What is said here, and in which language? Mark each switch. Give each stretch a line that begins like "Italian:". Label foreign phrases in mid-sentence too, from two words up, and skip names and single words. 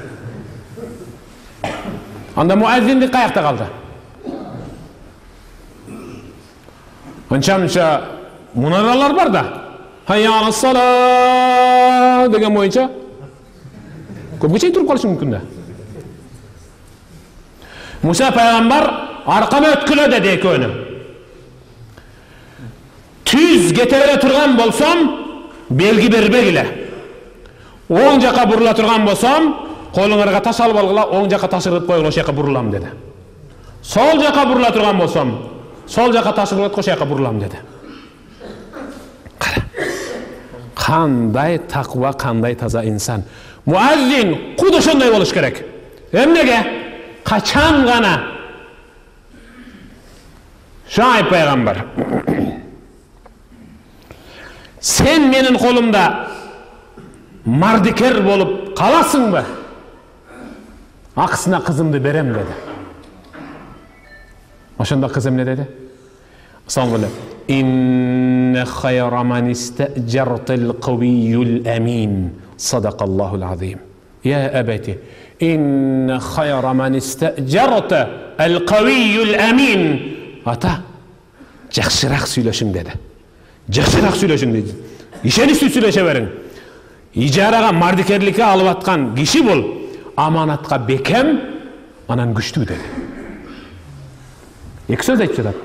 Kyrgyz: Анда муэззиндик кайакта калды. Анча мунаралар бар да.
Arabic: حي على الصلاة
Kyrgyz: деген боюнча көп кече туруп калышы мүмкүн да. Муса Пайгамбар аркама өткүлө деди экөнү. Түз кетебере турган болсом белги бербегиле. Оң жака бурула турган болсом колуңарга таш алып алгыла, оң жака таш ыргытып койгула, о жака бурулам деди. Сол жака бурула турган болсом, сол жака ташы болот, ошол жака бурулам деди. Кара. Кандай таква, кандай таза инсан. Муаззин куд ошондой болуш керек. Эмнеге? Качан гана Шайып пайгамбар. Sen менин колумда мардикер болуп каласыңбы? Акысына кызымды берем dedi. Ошондо кыз эмне dedi? Соңгу
Arabic: إن خير من استأجرت القوي الأمين صدق الله العظيم يا أبتي إن خير من استأجرت القوي الأمين
Kyrgyz: ата жакшыраак сүйлөшүң dedi. Жакшыраак сүйлөшүң dedi. Ишеничтүү сүйлөшө бериң. Ижарага мардикерликке алып аткан киши бул, аманатка бекем, анан күчтүү dedi. Эки сөз айтып жатат.